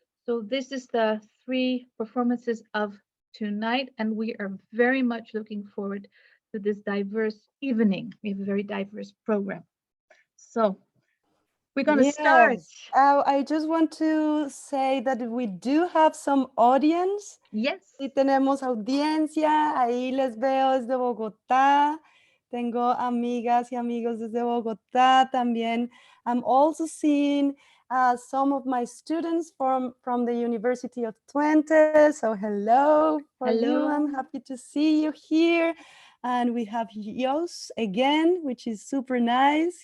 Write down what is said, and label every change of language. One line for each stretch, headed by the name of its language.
English: So this is the 3 performances of tonight, and we are very much looking forward to this diverse evening. We have a very diverse program. So we're going to start. I just want to say that we do have some audience. Yes.
Spanish: Y tenemos audiencia. Ahí les veo desde Bogotá. Tengo amigas y amigos desde Bogotá también.
English: I'm also seeing some of my students from the University of Twente. So hello for you. I'm happy to see you here. And we have Jos again, which is super nice.